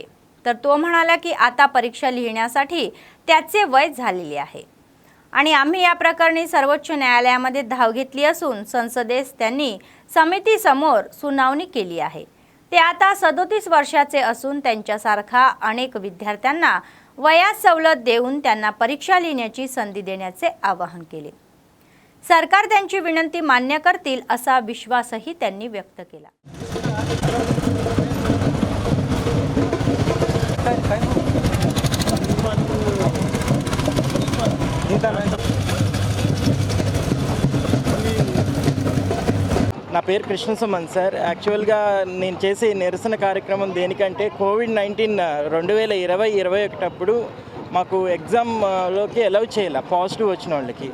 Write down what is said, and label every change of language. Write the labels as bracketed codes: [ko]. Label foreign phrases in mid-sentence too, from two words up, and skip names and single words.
[mr] तर तो म्हणाला की आता परीक्षा लिहिण्यासाठी त्याचे वय झालेले आहे आणि आम्ही या प्रकरणी सर्वोच्च न्यायालयामध्ये धाव घेतली असून संसदेस त्यांनी समितीसमोर सुनावणी केली आहे। ते आता 37 वर्षाचे असून त्यांच्यासारखा अनेक विद्यार्थ्यांना वयात सवलत देऊन त्यांना परीक्षा लिहिण्याची संधी देण्याचे आवाहन केले। सरकार त्यांची विनंती मान्य करतील असा विश्वासही त्यांनी व्यक्त केला। [te] నా పేరు కృష్ణ సుమన్ సార్. యాక్చువల్గా నేను చేసే నిరసన కార్యక్రమం దేనికంటే కోవిడ్-19 2020-21 అప్పుడు మాకు ఎగ్జామ్లోకి అలౌ చేయాలి పాజిటివ్ వచ్చిన వాళ్ళకి.